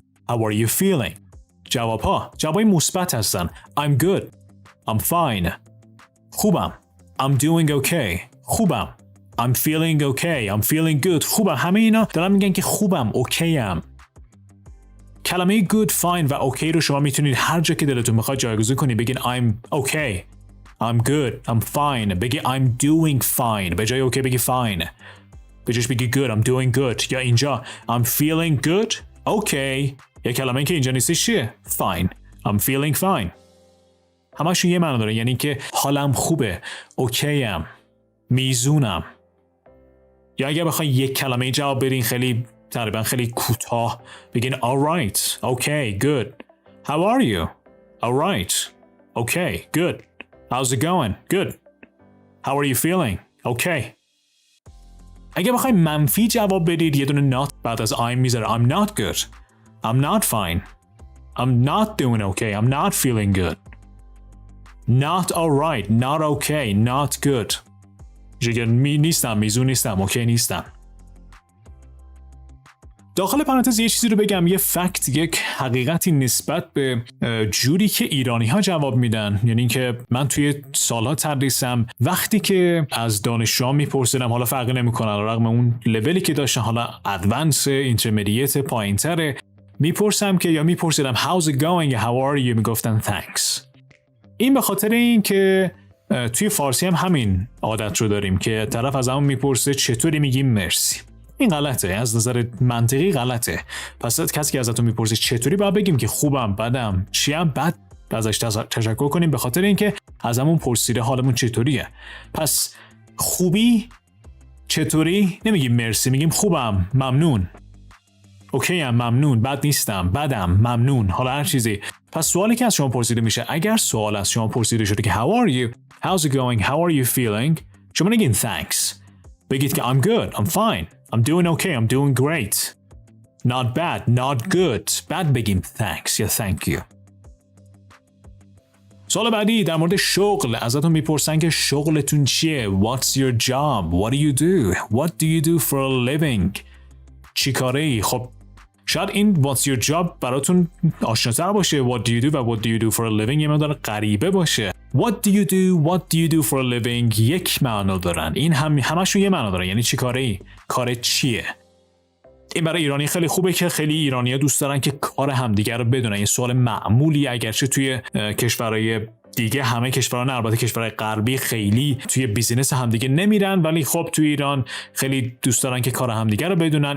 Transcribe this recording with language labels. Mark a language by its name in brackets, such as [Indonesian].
[English] How are you feeling? [Persian] جوابای مثبت هستن. [English] I'm good. I'm fine. [Persian] خوبم. [English] I'm doing okay. خوبم. I'm feeling okay. I'm feeling good. [Persian] خوبم. همه اینا دارن میگن که خوبم، اوکیم. کلمه good, fine و okay رو شما میتونید هر جا که دلتون میخواد جایگزین کنید. بگین [English] I'm okay, I'm good, I'm fine. [Persian] بگی [English] I'm doing fine. [Persian] به جای okay بگی fine. به جاش بگی [English] good, I'm doing good. [Persian] یا اینجا [English] I'm feeling good, okay. [Persian] یا کلمه که اینجا نیستش چیه؟ [English] Fine, I'm feeling fine. [Persian] همشون یه معنی داره، یعنی که حالم خوبه، اوکیم، میزونم. یا اگه بخواید یک کلمه جواب بدین تقریبا خیلی کوتاه بگین alright, okay, good. [English] How are you? Alright, okay, good. How's it going? Good. How are you feeling? Okay. [Persian] اگه بخواید منفی جواب بدید یه دونه not بعد از I'm میذاره. [English] I'm not good. I'm not fine. I'm not doing okay. I'm not feeling good. Not alright, not okay, not good. [Persian] نیستم، میزون نیستم، اوکی نیستم. داخل پرانتز یه چیزی رو بگم، یه فکت، یک حقیقتی نسبت به جوری که ایرانی ها جواب میدن. یعنی که من توی سالها تدریسم وقتی که از دانشجوها میپرسیدم، حالا فرقی نمیکنه رغم اون لولی که داشتن، حالا ادوانس، اینترمدییت، پایینتره، میپرسیدم [English] how's it going how are you [Persian] میگفتن thanks. این به خاطر این که توی فارسی هم همین عادت رو داریم که طرف از همون میپرسه چطوری، میگیم مرسی. این غلطه، از نظر منطقی غلطه. پس کسی که ازتون میپرسه چطوری باید بگیم که خوبم، بدم، چیم، بعد ازش تشکر کنیم به خاطر اینکه از همون پرسیده حالمون چطوریه. پس خوبی، چطوری، نمیگیم مرسی، میگیم خوبم، ممنون، اوکیم، ممنون، بد نیستم، بدم، ممنون، حالا هر چیزی. پس سوالی که از شما پرسیده میشه، اگر سوال از شما پرسیده شده که how are you, how's it going, how are you feeling، شما نگین [English] thanks، [Persian] بگید که [English] I'm good, I'm fine, I'm doing okay, I'm doing great, not bad, not good. [Persian] بعد بگیم thanks یا thank you. سوال بعدی در مورد شغل، ازتون میپرسن که شغلتون چیه؟ [English] What's your job? What do you do? What do you do for a living? [Persian] چی کاره ای؟ خب شاید این [English] what's your job [Persian] براتون آشناتر باشه. [English] What do you do و what do you do for a living [Persian] یه مقدار غریبه باشه. [English] What do you do? What do you do for a living [Persian] یک معنا دارن. این همشون یه معنا دارن، یعنی چی کاره ای؟ کار چیه؟ این برای ایرانی خیلی خوبه که خیلی ایرانی‌ها دوست دارن که کار همدیگه رو بدونن. این سوال معمولی، اگرچه توی کشورهای دیگه، همه کشورها نه، البته کشورهای غربی خیلی توی بیزینس همدیگه نمیرن، ولی خب توی ایران خیلی دوست دارن که کار همدیگه رو بدونن.